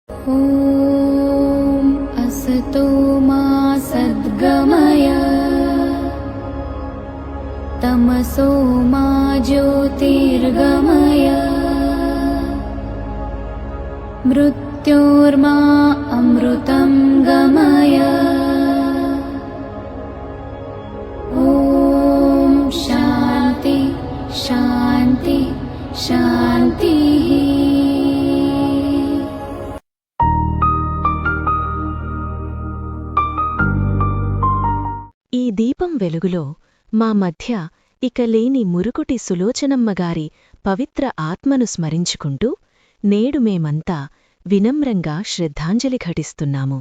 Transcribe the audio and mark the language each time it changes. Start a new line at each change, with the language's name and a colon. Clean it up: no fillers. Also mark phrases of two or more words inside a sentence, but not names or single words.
Sanskrit: ॐ असतो मा सद्गमय तमसो मा ज्योतिर्गमय मृत्योर्मा अमृतं गमय। ॐ शान्ति शान्ति शान्तिः।
Telugu: ఈ దీపం వెలుగులో మా మధ్య ఇక లేని మురుకుటి సులోచనమ్మగారి పవిత్ర ఆత్మను స్మరించుకుంటూ నేడు మేమంతా వినమ్రంగా శ్రద్ధాంజలి ఘటిస్తున్నాము.